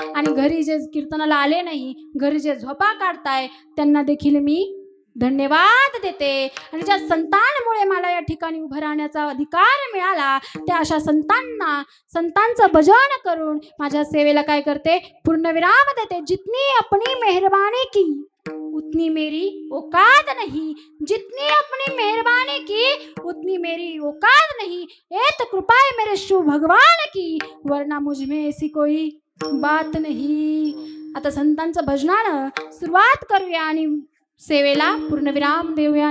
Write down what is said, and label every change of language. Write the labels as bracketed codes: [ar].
[mr] आणि घरी जे कीर्तनाला आले नाही, घरी जे झोपा काढताय त्यांना देखील मी धन्यवाद देते. आणि ज्या संतांमुळे मला या ठिकाणी उभं राहण्याचा अधिकार मिळाला, त्या अशा संतांचं भजन करून माझ्या सेवेला काय करते, पूर्णविराम देते. [hi] जितनी अपनी मेहरबानी की उतनी मेरी औकात नहीं, जितनी अपनी मेहरबानी की उतनी मेरी औकात नहीं, ये तो कृपा है मेरे शिव भगवान की, वरना मुझ में ऐसी कोई बात नहीं. [mr] आता संतांचं भजनानं सुरुवात करूया आणि सेवेला पूर्णविराम देऊया.